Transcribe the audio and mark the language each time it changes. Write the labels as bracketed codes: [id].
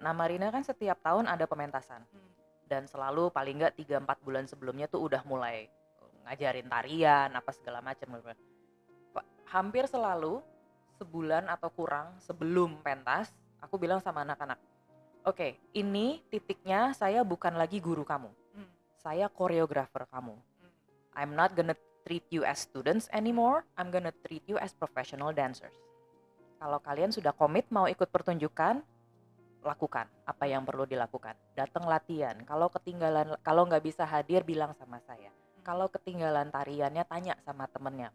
[id] Nah, Marina kan setiap tahun ada pementasan. Dan selalu paling nggak 3-4 bulan sebelumnya tuh udah mulai ngajarin tarian apa segala macam. Hampir selalu sebulan atau kurang sebelum pentas aku bilang sama anak-anak, oke, ini titiknya saya bukan lagi guru kamu, Hmm. saya koreografer kamu. Hmm. [en] I'm not gonna treat you as students anymore, I'm gonna treat you as professional dancers. [id] Kalau kalian sudah komit mau ikut pertunjukan, lakukan apa yang perlu dilakukan. Datang latihan. Kalau ketinggalan, kalau nggak bisa hadir, bilang sama saya. Kalau ketinggalan tariannya, tanya sama temennya.